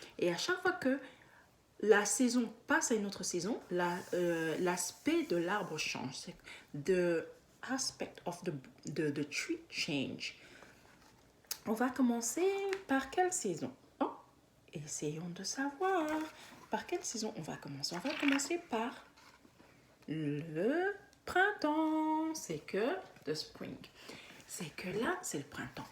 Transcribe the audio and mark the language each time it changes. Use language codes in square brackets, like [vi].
[fr] Et à chaque fois que la saison passe à une autre saison, l'aspect de l'arbre change. [en] The aspect of the tree change. [fr] On va commencer par quelle saison? Oh, essayons de savoir. Par quelle saison on va commencer? On va commencer par le printemps. C'est que [en] the spring. [fr] C'est que là, c'est le printemps.